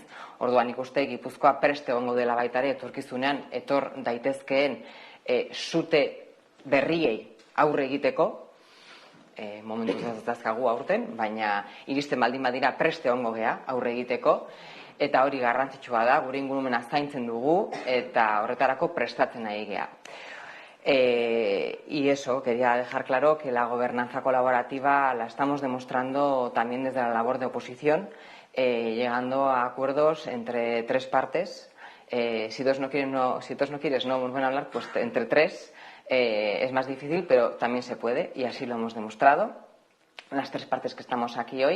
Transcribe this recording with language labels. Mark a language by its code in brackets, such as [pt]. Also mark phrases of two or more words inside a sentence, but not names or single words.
[eu] Orduan ikuste Gipuzkoa preste egongo dela baita ere etorkizunean etor daitezkeen sute berriei aurre egiteko, momentuz ez dazkagu aurten, baina iristen baldin badira preste egongo gea aurre egiteko, eta hori garrantzitsua da, gure ingurumena zaintzen dugu, eta horretarako prestatzen nahi gea. [es] Y eso, quería dejar claro que la gobernanza colaborativa la estamos demostrando también desde la labor de oposición, llegando a acuerdos entre tres partes. Si dos no quieres, no vuelven a hablar, pues entre tres es más difícil, pero también se puede, y así lo hemos demostrado, las tres partes que estamos aquí hoy.